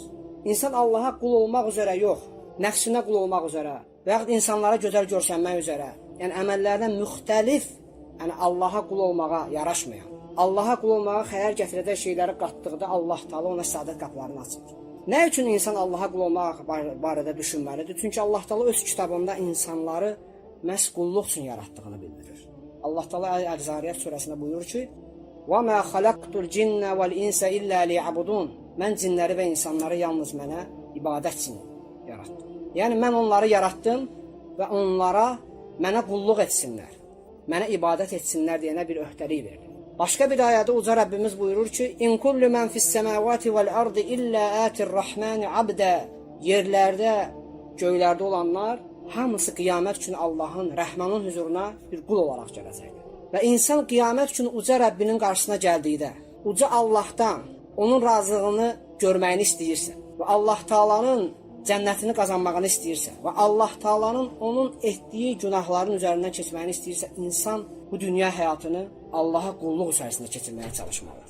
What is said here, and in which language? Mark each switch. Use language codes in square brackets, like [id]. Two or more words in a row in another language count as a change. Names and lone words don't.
[az] İnsan Allaha qul olmaq üzrə yox, nəfsinə qul olmaq üzrə və yaxud insanlara gözəl görsənmək üzrə, yəni əməllərdən müxtəlif, yəni Allaha qul olmağa yaraşmayan, Allaha qul olmağa xəyal gətirəcək şeyləri qatdıqda Allah Taala ona səadət qapılarını açır. Nə üçün insan Allaha qul olmaq barədə düşünməlidir? Çünki Allah Taala öz kitabında insanları məhz qulluq üçün yaratdığını bildirir. Allah Taala Əl-Zariyat surəsində buyurur ki: [ar] وَمَا خَلَقْتُ الْجِنَّ وَالْإِنسَ إِلَّا لِيَعْبُدُونَ. [az] Mən cinləri və insanları yalnız mənə ibadət üçün yaratdım. Yəni mən onları yaratdım və onlara mənə qulluq etsinlər, mənə ibadət etsinlər deyənə bir öhdəlik verdim. Başqa bir ayədə Uca Rəbbimiz buyurur ki: [ar] إن كل من في السماوات والأرض إلا آتي الرحمن عبدا. [az] Yerlərdə, göylərdə olanlar hamısı qiyamət üçün Allahın, Rəhmanın huzuruna bir qul olaraq gələcəkdir. Və insan qiyamət üçün uca Rəbbinin qarşısına gəldikdə, uca Allahdan onun razılığını görməyini istəyirsə və Allah Taala'nın cənnətini qazanmağını istəyirsə və Allah Taala'nın onun etdiyi günahların üzərindən keçməyini istəyirsə, insan bu dünya həyatını Allaha qulluq içərisində keçirməyə çalışmalıdır.